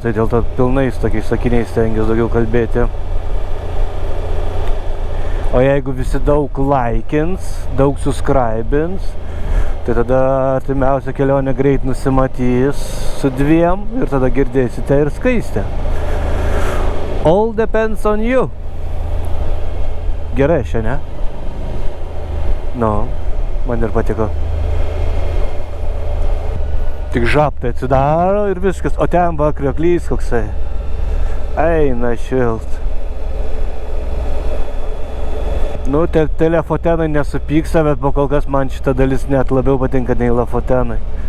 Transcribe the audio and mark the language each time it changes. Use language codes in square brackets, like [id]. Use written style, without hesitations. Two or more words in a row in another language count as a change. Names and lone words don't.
[lt] Tai dėl to pilnais tokiais sakiniais stengiuosi daugiau kalbėti. O jeigu visi daug laikins, daug subscribins, tai tada artimiausia kelionė greit nusimatys su 2 ir tada girdėsite ir Skaistę. [en] All depends on you. [lt] Gerai šiandien. Nu, man ir patiko. Tik žaptai atsidaro ir viskas. O ten va krioklys koksai. Eina šilt. Nu, telefotenai nesupyksta, bet po kol kas man šita dalis net labiau patinka nei lafotenai.